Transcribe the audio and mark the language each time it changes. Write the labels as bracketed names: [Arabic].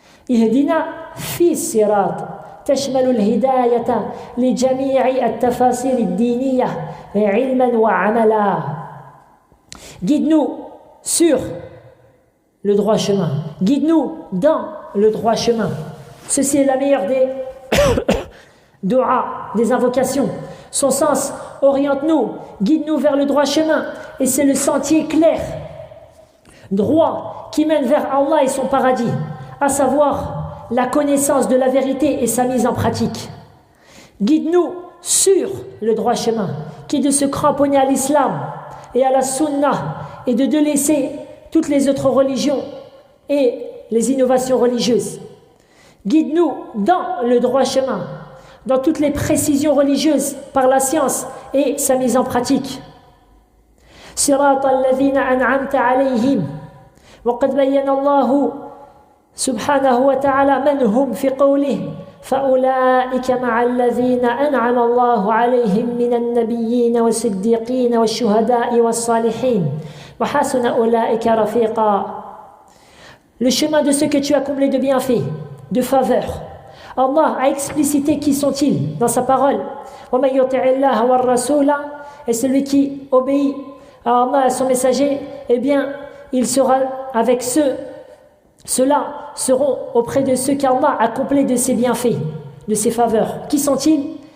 [Arabic] اهدنا في الصراط تشمل الهداية لجميع التفاسير الدينية علما وعملا. [French] Guide-nous sur le droit chemin. Guide-nous dans le droit chemin. Ceci est la meilleure des dua, des invocations. Son sens, oriente-nous, guide-nous vers le droit chemin. Et c'est le sentier clair, droit, qui mène vers Allah et son paradis, à savoir la connaissance de la vérité et sa mise en pratique. Guide-nous sur le droit chemin, qui est de se cramponner à l'islam et à la sunna et de délaisser toutes les autres religions et les innovations religieuses. Guide-nous dans le droit chemin, dans toutes les précisions religieuses par la science et sa mise en pratique. [Arabic] Sirata alladhina an'amta alayhim wa qad bayyana Allahu سبحانه وتعالى من هم في قوله فأولئك مع الذين أنعم الله عليهم من النبيين والصديقين والشهداء والصالحين وحسن أولئك رفيقا. [French] Le chemin de ceux que tu as comblés de bienfaits, de faveurs. Allah a explicité qui sont-ils dans sa parole. [Arabic] وَمَنْ يُطِعِ اللَّهَ وَالرَّسُولَ. [French] Et celui qui obéit à Allah et à son messager, eh bien, il sera avec ceux-là seront auprès de ceux qu'Allah a comblés de ses bienfaits, de ses faveurs. Qui sont-ils?